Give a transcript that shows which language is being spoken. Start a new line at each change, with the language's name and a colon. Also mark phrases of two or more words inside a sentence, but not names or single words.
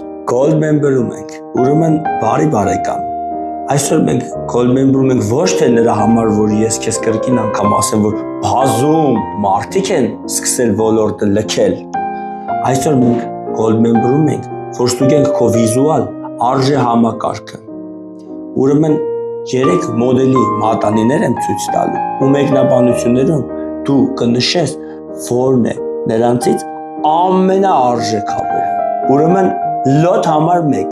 English: Gold member-
Armenian: ում ենք, ուրեմն բարի բարեկամ։ Այսօր մենք
English: gold member-
Armenian: ում ենք ոչ թե նրա համար, որ ես քեզ կրկին անգամ ասեմ, որ բազում մարդիկ են սկսել ոլորտը լքել։ Այսօր մենք
English: gold member-
Armenian: ում ենք, որ ստուգենք քո վիզուալ արժե համակարգը։ Ուրեմն 3 մոդելի մատանիներ եմ ցույց տալու, ու մեկնաբանություններում դու կնշես, որն է նրանցից ամենաարժեքավորը։ Ուրեմն լոտ համար 1